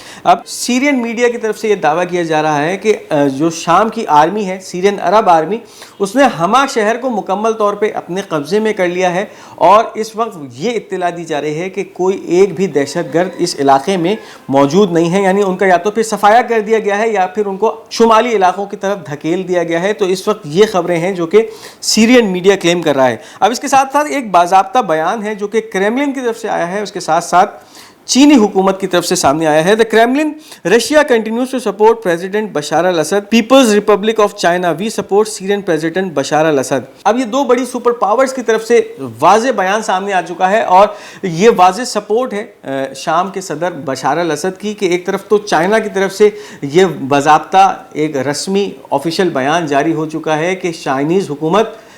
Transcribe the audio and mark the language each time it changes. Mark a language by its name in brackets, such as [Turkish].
[Urdu] اب سیرین میڈیا کی طرف سے یہ دعویٰ کیا جا رہا ہے کہ جو شام کی آرمی ہے، سیرین عرب آرمی، اس نے حما شہر کو مکمل طور پہ اپنے قبضے میں کر لیا ہے اور اس وقت یہ اطلاع دی جا رہی ہے کہ کوئی ایک بھی دہشت گرد اس علاقے میں موجود نہیں ہے، یعنی ان کا یا تو پھر صفایا کر دیا گیا ہے یا پھر ان کو شمالی علاقوں کی طرف دھکیل دیا گیا ہے۔ تو اس وقت یہ خبریں ہیں جو کہ سیرین میڈیا کلیم کر رہا ہے۔ اب اس کے ساتھ ساتھ ایک باضابطہ بیان ہے جو کہ کریملن کی طرف سے آیا ہے، اس کے ساتھ ساتھ چینی حکومت کی طرف سے سامنے آیا ہے۔ [English] The Kremlin, Russia continues to support President Bashar al-Assad. People's Republic of China, we support Syrian President Bashar al-Assad. [Urdu] اب یہ دو بڑی سپر پاورز کی طرف سے واضح بیان سامنے آ چکا ہے اور یہ واضح سپورٹ ہے شام کے صدر بشار الاسد کی کہ ایک طرف تو چائنا کی طرف سے یہ باضابطہ ایک رسمی آفیشیل بیان جاری ہو چکا ہے کہ چائنیز حکومت